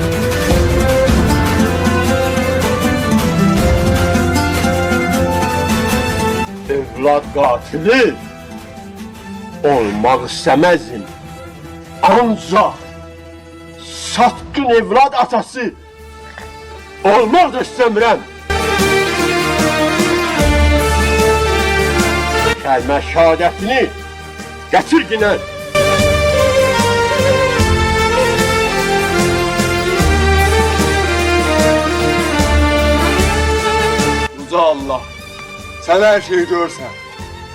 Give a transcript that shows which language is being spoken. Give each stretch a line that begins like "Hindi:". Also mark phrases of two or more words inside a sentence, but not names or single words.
Turkish: Evlat katili olmak istemezdim. Ancak satkın evlat atası olmak da istemiyorum.
Azerbaijani: Kəlmə şəhadətini gətir yine. Uca Allah, sən hər şeyi görsən.